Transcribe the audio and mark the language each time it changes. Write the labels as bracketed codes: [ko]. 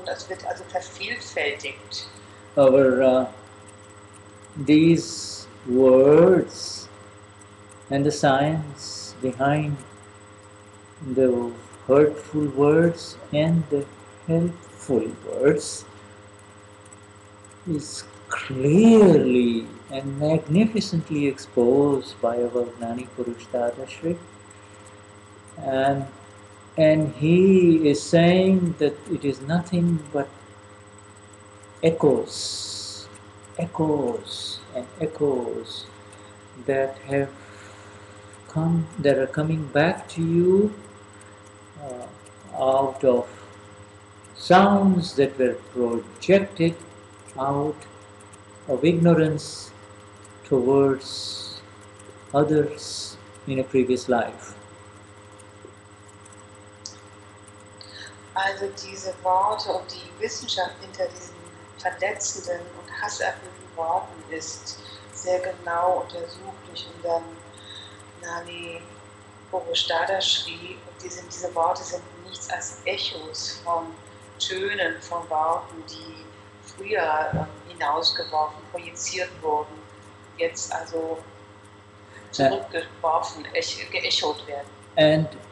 [de] Das wird also vervielfältigt. [en] These words and the science behind the hurtful words and the helpful words is clearly and magnificently exposed by our Gnani Purush Dadashri, and he is saying that it is nothing but echoes and echoes that are coming back to you out of sounds that were projected out of ignorance towards others in a previous life. [de] Also diese Worte und die Wissenschaft hinter diesen verletzenden und hasserfüllten Worten ist sehr genau untersucht durch unseren Gnani Purush Dadashri. Und diese Worte sind nichts als Echos von Tönen, von Worten, die früher hinausgeworfen, projiziert wurden, jetzt also zurückgeworfen, geechot werden.